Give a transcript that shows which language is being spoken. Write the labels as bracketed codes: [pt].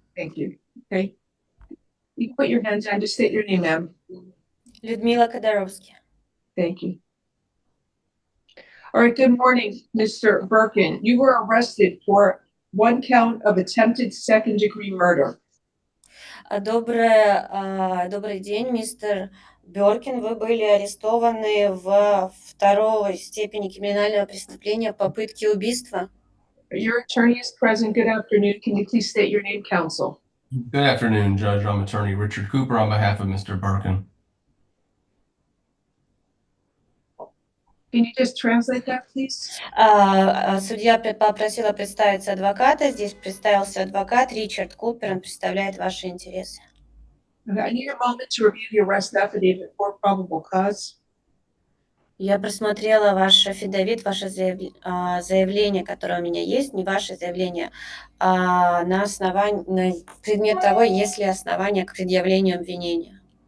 [en] Thank you. Okay. You put your hands down. Just state your name, ma'am. [ru] Людмила Kodarovsky. [en] Thank you. All right. Good morning, Mr. Birkin. You were arrested for 1 count of attempted second-degree murder. [ru] Добрый день, мистер Бёркин. Вы были арестованы в второй степени криминального преступления попытки убийства. [en] Your attorney is present. Good afternoon. Can you please state your name, counsel? Good afternoon, Judge. I'm attorney Richard Cooper on behalf of Mr. Birkin. Can you just translate that, please? [ru] Судья попросила представиться адвоката. Здесь представился адвокат Ричард Купер. Он представляет ваши интересы. [en] Okay, I need a moment to review the arrest affidavit for probable cause. [ru] Я просмотрела ваш афидавит, ваше заявление, которое у меня есть, не ваше заявление, а на предмет того, есть ли основания к предъявлению обвинения.